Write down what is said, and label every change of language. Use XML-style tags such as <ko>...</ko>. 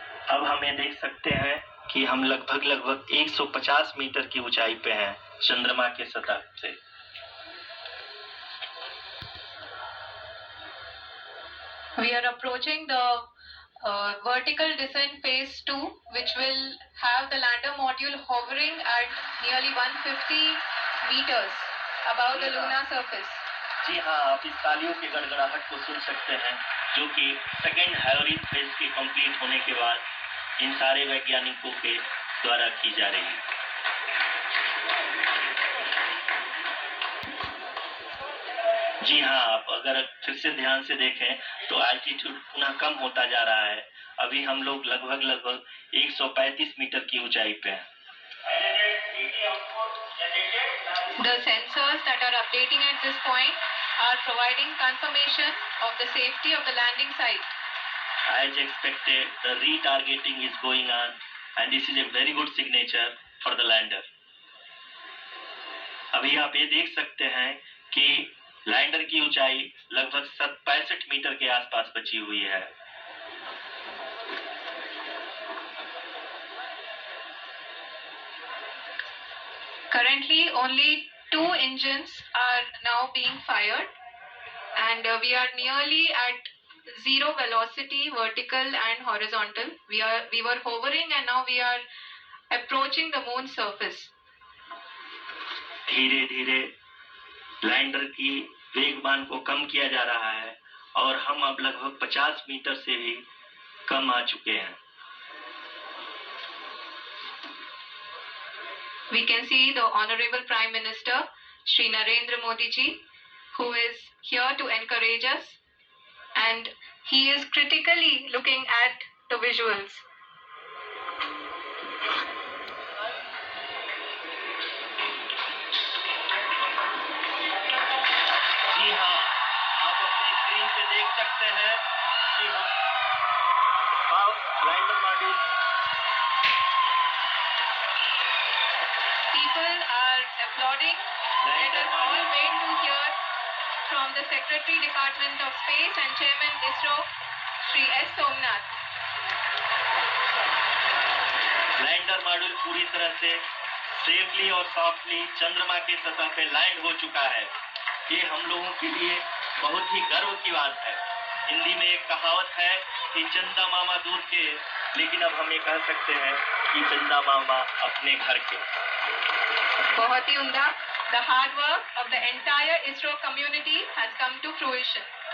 <hi>अब हमें देख सकते हैं कि हम लगभग 150 मीटर की ऊंचाई पे हैं चंद्रमा के सतह से।</hi> <en>We are approaching the vertical descent phase 2, which will have the lander module hovering at nearly 150 meters above the lunar surface.</en> <hi>जी हाँ, आप इस तालियों के गड़गड़ाहट को सुन सकते हैं, जो कि सेकेंड हैलोरिक फेज के कंप्लीट होने के बाद इन सारे वैज्ञानिकों के द्वारा की जा रही है। जी हाँ, आप अगर फिर से ध्यान से देखें तो एल्टीट्यूड पुनः कम होता जा रहा है। अभी हम लोग लगभग 135 मीटर की ऊंचाई पे हैं।</hi> <en>The sensors that are updating at this point are providing confirmation of the safety of the landing site. As expected, the retargeting is going on and this is a very good signature for the lander.</en> <hi>अभी आप ये देख सकते हैं कि lander की ऊंचाई लगभग 65 मीटर के आसपास बची हुई है।</hi> <en>Currently, only 2 engines are now being fired, and we are nearly at zero velocity, vertical and horizontal. We were hovering, and now we are approaching the moon's surface.</en> <hi>धीरे धीरे लैंडर की वेगमान को कम किया जा रहा है और हम अब लगभग 50 मीटर से भी कम आ चुके हैं।</hi> <en>We can see the Honorable Prime Minister, Shri Narendra Modi ji, who is here to encourage us, and he is critically looking at the visuals.</en> <hi>जी हाँ, आप अपनी स्क्रीन पे देख सकते हैं कि lander module.</hi> <en>People are applauding. Let us all wait to hear from the Secretary Department of Space and Chairman ISRO, Shri S. Somnath.</en> <hi>Lander module पूरी तरह से सेफली और सॉफ्टली चंद्रमा के सतह पे लैंड हो चुका है। ये हम लोगों के लिए बहुत ही गर्व की बात है। हिंदी में एक कहावत है कि चंदा मामा दूर के, लेकिन अब हम ये कह सकते हैं कि चंदा मामा अपने घर के। बहुत ही उम्दा.</hi> <en>The hard work of the entire ISRO community has come to fruition.</en>